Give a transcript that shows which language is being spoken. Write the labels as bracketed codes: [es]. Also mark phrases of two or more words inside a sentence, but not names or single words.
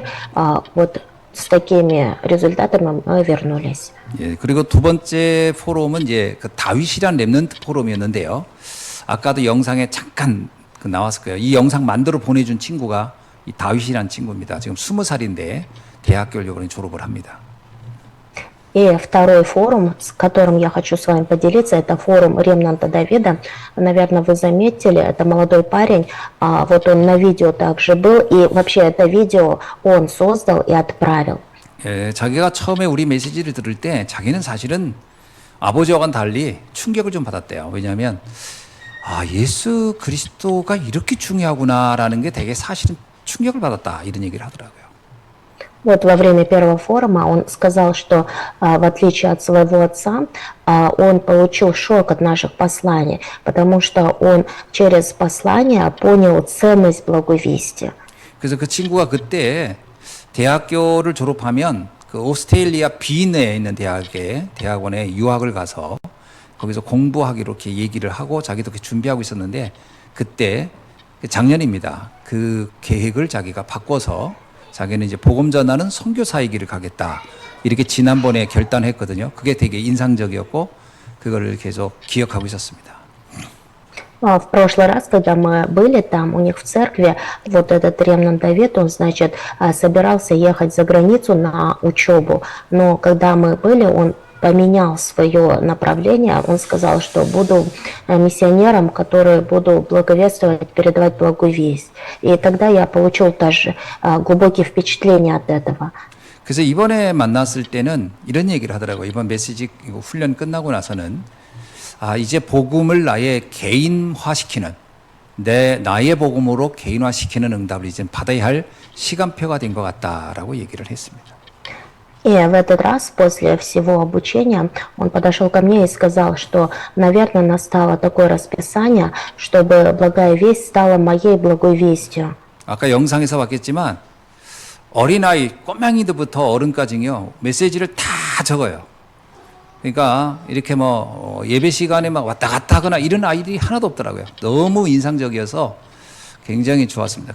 [ru] Вот с такими результатами мы вернулись. [ko] 예, 그리고 두 번째 포럼은 이제 그 다윗이란 랩넌트 포럼이었는데요. 아까도 영상에 잠깐 나왔을 거예요. 이 영상 만들어 보내준 친구가 이 다윗이란 친구입니다. 지금 20살인데 대학교를 이번에 졸업을 합니다. [ru] И второй форум, с которым я хочу с вами поделиться, это форум Ремнанта Давида. Наверное, вы заметили, это молодой парень, вот он на видео также был, и вообще это видео он создал и отправил. [ko] 예, 자기가 처음에 우리 메시지를 들을 때 자기는 사실은 아버지와는 달리 충격을 좀 받았대요. 왜냐하면 예수 그리스도가 이렇게 중요하구나라는 게 되게 사실은 충격을 받았다 이런 얘기를 하더라고요. [ru] Вот во время первого форума он сказал, что в отличие от своего отца, он получил шок от наших посланий, потому что он через послание понял ценность благой вести. [ko] 그래서 그 친구가 그때 대학교를 졸업하면 그 오스트레일리아 빈에 있는 대학원에 유학을 가서 거기서 공부하기로 이렇게 얘기를 하고 자기도 그렇게 준비하고 있었는데 그때 작년입니다. 그 계획을 자기가 바꿔서 자기는 이제 복음 전하는 선교사이기를 가겠다. 이렇게 지난번에 결단했거든요. 그게 되게 인상적이었고 그거를 계속 기억하고 있었습니다. [ru] В прошлый раз, когда мы были там, у них в церкви, вот этот Ремнант Давид, он, значит, собирался ехать за границу на учебу. Но когда мы были, он поменял свое направление. Он сказал, что буду миссионером, который буду благовествовать, передавать благую весть. И тогда я получил тоже глубокие впечатления от этого. [ko] 그래서 이번에 만났을 때는 이런 얘기를 하더라고요. 이번 메시지 훈련 끝나고 나서는 이제 복음을 나의 개인화시키는 나의 복음으로 개인화시키는 응답을 이제 받아야 할 시간표가 된 것 같다라고 얘기를 했습니다. [ru] И в этот раз, после всего обучения, он подошел ко мне и сказал, что, наверное, настало такое расписание, чтобы благая весть стала моей благой вестью. [ko] 아까 영상에서 봤겠지만 어린아이, 꼬맹이들부터 어른까지요 메시지를 다 적어요. 그러니까 이렇게 뭐 예배 시간에 막 왔다 갔다 하거나 이런 아이들이 하나도 없더라고요. 너무 인상적이어서 굉장히 좋았습니다.